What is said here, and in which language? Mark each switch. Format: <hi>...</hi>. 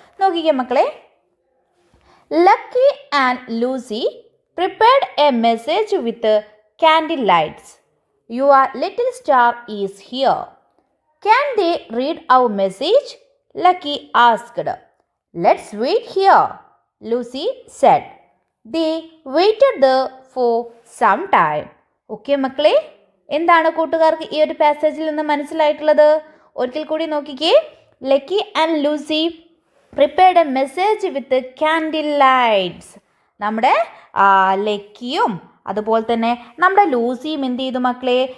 <ml>നോക്കിക്കേ മക്കളെ,</ml> <en>Lucky and Lucy prepared a message with candle lights. Your little star is here. Can they read our message? Lucky asked. Let's wait here, Lucy said. They waited there for some time.</en> <ml>Okay മക്കളെ, എന്താണ് കൂട്ടുകാർക്ക് ഈ ഒരു പാസേജിൽ നിന്ന് മനസ്സിലായിട്ടുള്ളത്? ഒരിക്കൽ കൂടി നോക്കിക്കേ.</ml> <en>Lucky and Lucy prepared a message with candle lights.</en> <ml>നമ്മുടെ ലക്കിയും അതുപോലെ തന്നെ നമ്മുടെ ലൂസിയും എന്ത് ചെയ്തു മക്കളെ?</ml>